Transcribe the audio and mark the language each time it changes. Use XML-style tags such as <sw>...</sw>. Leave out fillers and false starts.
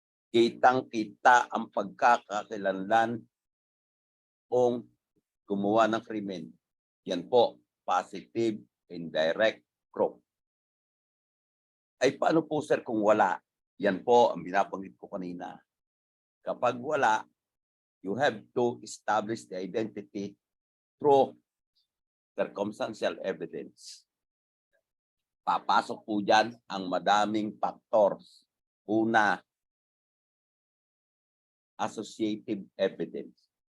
<tl>Kitang-kita ang pagkakakilanlan kung gumawa ng krimen. Yan po,</tl> <en>positive and direct proof.</en> <tl>Ay paano po, sir, kung wala? Yan po ang binabanggit ko kanina. Kapag wala,</tl> <en>you have to establish the identity through circumstantial evidence.</en> <tl>Papasok po dyan ang madaming factors. Una,</tl> <en>associative evidence.</en>